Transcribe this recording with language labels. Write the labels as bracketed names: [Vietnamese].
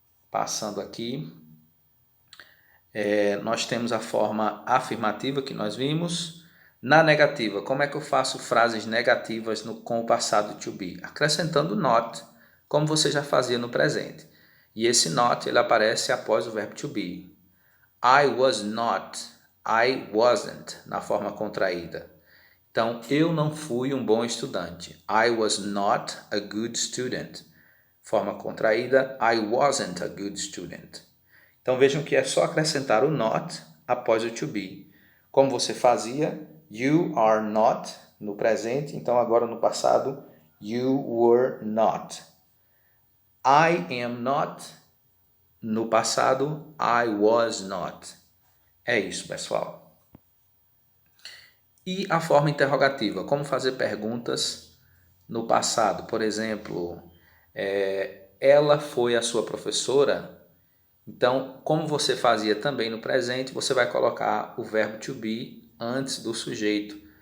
[Portuguese] Passando aqui, nós temos a forma afirmativa que nós vimos. Na negativa, como é que eu faço frases negativas com o passado to be? Acrescentando not, como você já fazia no presente. E esse not ele aparece após o verbo to be. [English] I was not, I wasn't, [Portuguese] na forma contraída. Então, eu não fui um bom estudante. [English] I was not a good student. [Portuguese] Forma contraída, [English] I wasn't a good student. [Portuguese] Então, vejam que é só acrescentar o not após o to be. Como você fazia, [English] you are not [Portuguese] no presente, então agora no passado, [English] you were not. I am not, [Portuguese] no passado, [English] I was not. [Portuguese] É isso, pessoal. E a forma interrogativa, como fazer perguntas no passado. Por exemplo, ela foi a sua professora? Então, como você fazia também no presente, você vai colocar o verbo to be antes do sujeito.